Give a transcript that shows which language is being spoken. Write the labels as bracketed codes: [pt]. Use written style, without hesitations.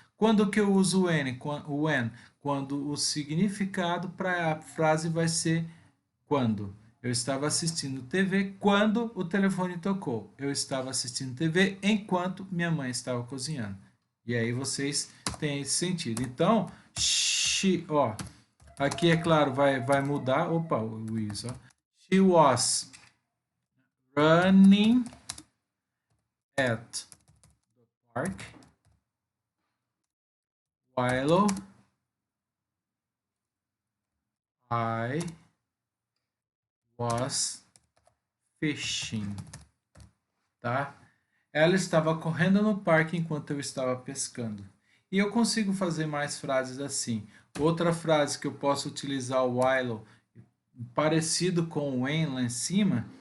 [pt] Quando que eu uso o when? Quando o significado para a frase vai ser quando. Eu estava assistindo TV quando o telefone tocou. Eu estava assistindo TV enquanto minha mãe estava cozinhando. E aí vocês têm esse sentido. Então, ó, aqui é claro, vai mudar. Opa, o is, ó. [en] She was running at the park while I was fishing, tá? [pt] Ela estava correndo no parque enquanto eu estava pescando. E eu consigo fazer mais frases assim. Outra frase que eu posso utilizar o while parecido com o when lá em cima.